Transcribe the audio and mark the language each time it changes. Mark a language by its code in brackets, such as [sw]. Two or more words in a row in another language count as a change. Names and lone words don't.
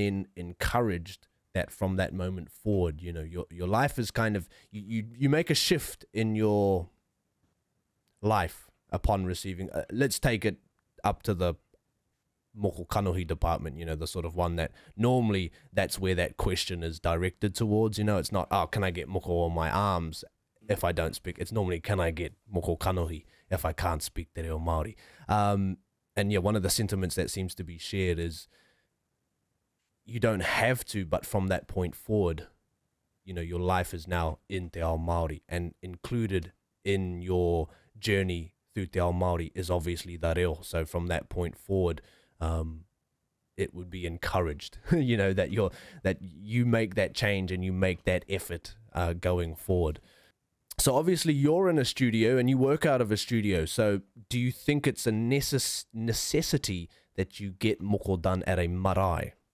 [en] then encouraged that from that moment forward, your life is kind of, you make a shift in your life upon receiving, let's take it up to the [mi] moko kanohi [en] department, the sort of one that normally that's where that question is directed towards, it's not, oh, can I get moko on my arms if I don't speak? It's normally, can I get [mi] moko kanohi [en] if I can't speak [mi] te reo Māori? [en] And yeah, one of the sentiments that seems to be shared is you don't have to, but from that point forward, your life is now in [mi] te ao Māori, [en] and included in your journey through [mi] te ao Māori [en] is obviously the reo. So from that point forward, it would be encouraged, that you make that change and you make that effort going forward. So obviously you're in a studio and you work out of a studio. So do you think it's a necessity that you get moko done at a marae?